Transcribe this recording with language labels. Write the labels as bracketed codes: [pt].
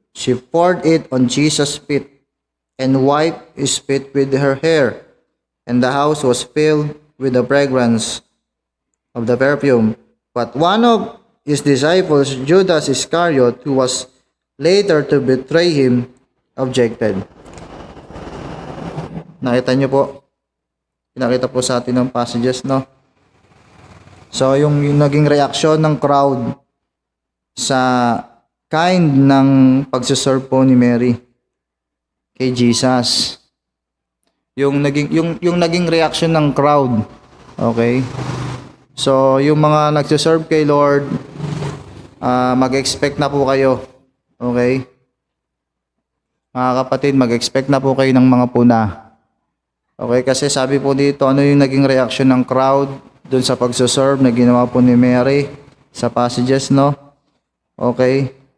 [en] She poured it on Jesus' feet and wiped his feet with her hair. And the house was filled with the fragrance of the perfume. But one of his disciples, Judas Iscariot, who was later to betray him, objected. [tl] Nakita niyo po? Pinakita po sa atin ng passages, no? So, yung naging reaksyon ng crowd sa kind ng pagsaserve po ni Mary kay Jesus. Yung naging reaction ng crowd. Okay? So, yung mga nagsaserve kay Lord, mag-expect na po kayo. Okay? Mga kapatid, mag-expect na po kayo ng mga puna. Okay? Kasi sabi po dito, ano yung naging reaction ng crowd dun sa pagsaserve na ginawa po ni Mary sa passages, no? Okay?